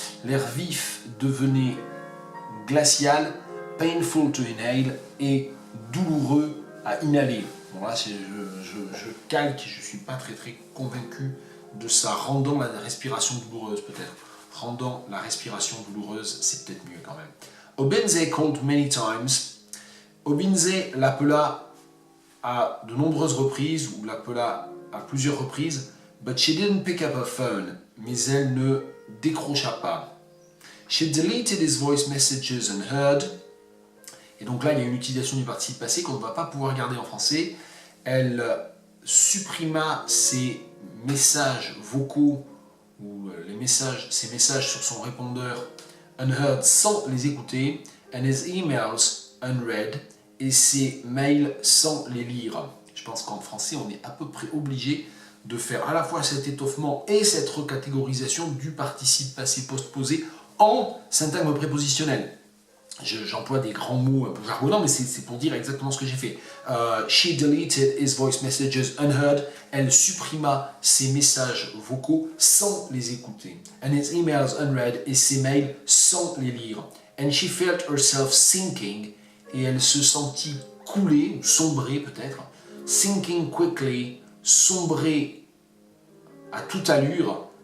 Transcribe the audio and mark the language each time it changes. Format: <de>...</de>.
<fr>L'air vif devenait glacial,</fr> <en>painful to inhale,</en> <fr>et douloureux à inhaler. Bon là, je calque, je ne suis pas très convaincu de ça, rendant la respiration douloureuse peut-être. Rendant la respiration douloureuse, c'est peut-être mieux quand même.</fr> <en>Obenze called many times.</en> <fr>Obenze l'appela à de nombreuses reprises, ou l'appela à plusieurs reprises,</fr> <en>but she didn't pick up her phone,</en> <fr>mais elle ne décrocha pas.</fr> <en>She deleted his voice messages unheard.</en> <fr>Et donc là, il y a une utilisation du participe passé qu'on ne va pas pouvoir garder en français. Elle supprima ses messages vocaux, ou ses messages sur son répondeur unheard sans les écouter,</fr> <en>and his emails unread,</en> <fr>et ses mails sans les lire. Je pense qu'en français, on est à peu près obligé de faire à la fois cet étoffement et cette recatégorisation du participe passé postposé en syntagme prépositionnel. J'emploie des grands mots un peu jargonnants, mais c'est pour dire exactement ce que j'ai fait.</fr> <en>She deleted his voice messages unheard.</en> <fr>Elle supprima ses messages vocaux sans les écouter.</fr> <en>And his emails unread,</en> <fr>et ses mails sans les lire.</fr> <en>And she felt herself sinking,</en> <fr>et elle se sentit couler, ou sombrer peut-être.</fr> <en>Sinking quickly,</en> <fr>sombrer à toute allure.</fr>